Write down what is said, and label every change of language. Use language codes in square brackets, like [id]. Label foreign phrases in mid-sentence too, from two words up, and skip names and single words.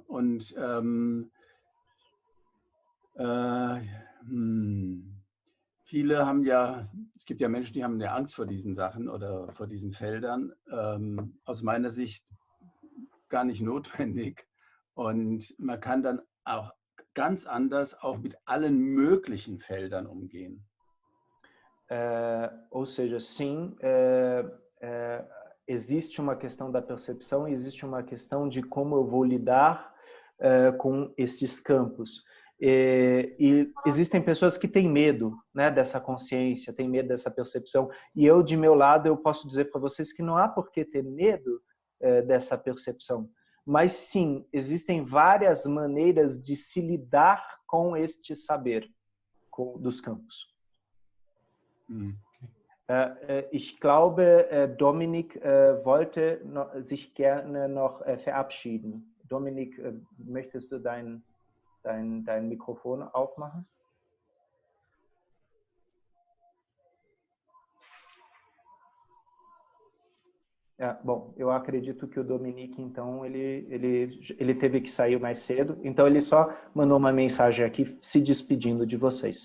[de] Und viele haben ja, es gibt ja Menschen, die haben ja Angst vor diesen Sachen oder vor diesen Feldern. Aus meiner Sicht gar nicht notwendig. Und man kann dann auch ganz anders auch mit allen möglichen Feldern umgehen. [pt] Ou seja, sim, existe uma questão da percepção, existe uma questão de como eu vou lidar com esses campos. E existem pessoas que têm medo, né, dessa consciência, têm medo dessa percepção. E eu, de meu lado, eu posso dizer para vocês que não há por que ter medo dessa percepção. Mas sim, existem várias maneiras de se lidar com este saber dos campos. [de] Ich glaube, Dominik wollte sich gerne noch verabschieden. Dominik, möchtest du dein Mikrofon aufmachen? [pt] Bom, eu acredito que o Dominique, então, ele teve que sair mais cedo, então ele só mandou uma mensagem aqui se despedindo de vocês.